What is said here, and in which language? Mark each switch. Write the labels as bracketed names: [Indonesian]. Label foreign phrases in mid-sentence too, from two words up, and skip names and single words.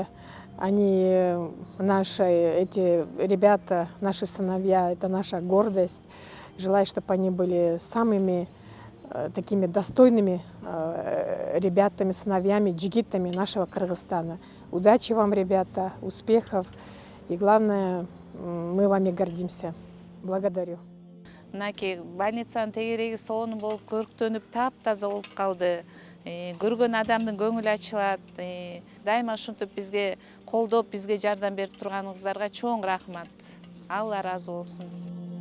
[Russian] Они, эти ребята, наши сыновья, это наша гордость. Желаю, чтобы они были самыми такими достойными ребятами, сыновьями, джигитами нашего Кыргызстана. Удачи вам, ребята, успехов. И главное, мы вами гордимся. Благодарю. [Kyrgyz] Мынакей больницанын тегереги сонун болуп көрктөнүп таптаза болуп калды. Көргөн адамдын көңүлү ачылат. Дайыма ушинтип бизге колдоп, бизге жардам берип турганыңыздарга чоң рахмат. Алла ыраазы болсун.